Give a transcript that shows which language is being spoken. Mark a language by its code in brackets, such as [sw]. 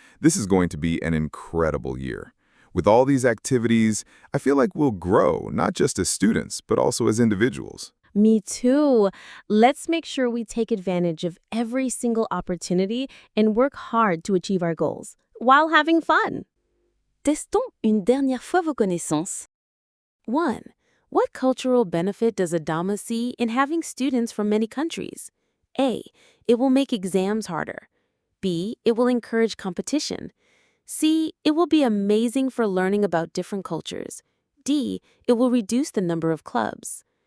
[en] This is going to be an incredible year. With all these activities, I feel like we'll grow, not just as students, but also as individuals. Me too. Let's make sure we take advantage of every single opportunity and work hard to achieve our goals, while having fun. [fr] Testons une dernière fois vos connaissances. 1. [en] What cultural benefit does Adama see in having students from many countries? A. It will make exams harder. B. It will encourage competition. C. It will be amazing for learning about different cultures. D. It will reduce the number of clubs.